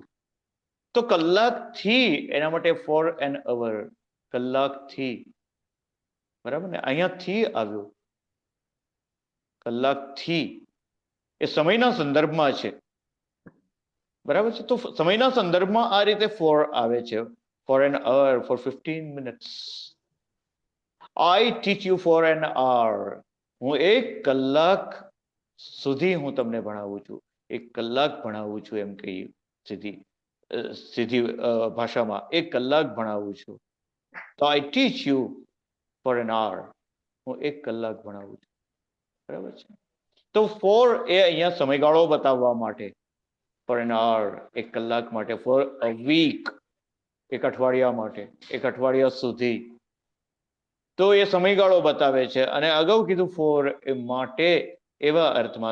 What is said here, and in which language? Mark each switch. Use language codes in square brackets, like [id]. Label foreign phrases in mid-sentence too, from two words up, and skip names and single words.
[gu] તો કલાકથી એના માટે [en] for an hour, [gu] કલાકથી. બરાબર ને? અહીંયાથી આવ્યું, કલાકથી. એ સમયના સંદર્ભમાં છે. બરાબર છે? તો સમયના સંદર્ભમાં આ રીતે ફોર આવે છે. [en] for an hour, for 15 minutes. I teach you for an hour. [gu] હું 1 કલાક સુધી હું તમને ભણાવું છું. 1 કલાક ભણાવું છું એમ કહી સીધી ભાષામાં 1 કલાક ભણાવું છું. [en] તો I teach you for an hour. [gu] હું 1 કલાક ભણાવું છું. બરાબર છે? તો ફોર એ અહીંયા સમયગાળો બતાવવા માટે. [en] for an hour, [gu] 1 કલાક માટે. [en] for a week, [gu] 1 અઠવાડિયા માટે, 1 અઠવાડિયા સુધી. તો એ સમયગાળો બતાવે છે. અને અગાઉ કીધું ફોર એ માટે એવા અર્થમાં.